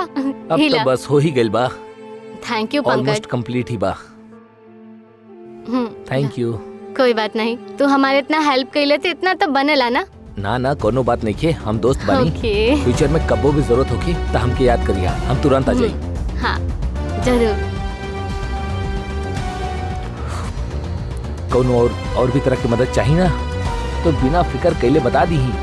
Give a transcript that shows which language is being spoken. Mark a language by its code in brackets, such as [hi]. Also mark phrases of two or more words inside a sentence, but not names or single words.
[bho] अब तो बस हो ही गइल बा। [en] Thank you [bho] ऑलमोस्ट पंकज। कंप्लीट ही बा। [en] Thank you. [bho] कोई बात नहीं, तू हमारे इतना हेल्प कइले तो इतना तो बनेला ना। ना कोनो बात नहीं के, हम दोस्त बानी। ओके। फ्यूचर में कबो भी जरूरत होगी तो हमके याद करिया, हम तुरंत आ जाई। हाँ जरूर। कोनो और भी तरह की मदद चाहिए ना तो बिना फिकर कैले बता दी ही।